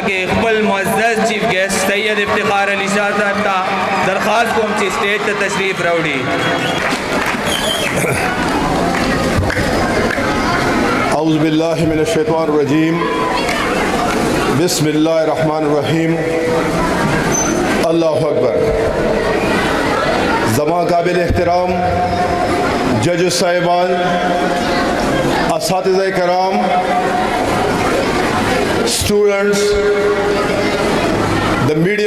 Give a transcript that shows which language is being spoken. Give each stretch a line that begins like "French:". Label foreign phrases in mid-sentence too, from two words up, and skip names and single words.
Pashto: کې خپل معزز چیف ګیسټ سید افتخار علي شاه صاحب ته درخواست کوم چې سټیج ته تشریف راوړي.
Arabic: اعوذ باللہ من الشیطان الرجیم بسم اللہ الرحمن الرحیم. اللہ اکبر.
Pashto: زمان قابل احترام جج صاحبان، اساتذہ کرام، اسٹوڈنٹس، دا میڈیا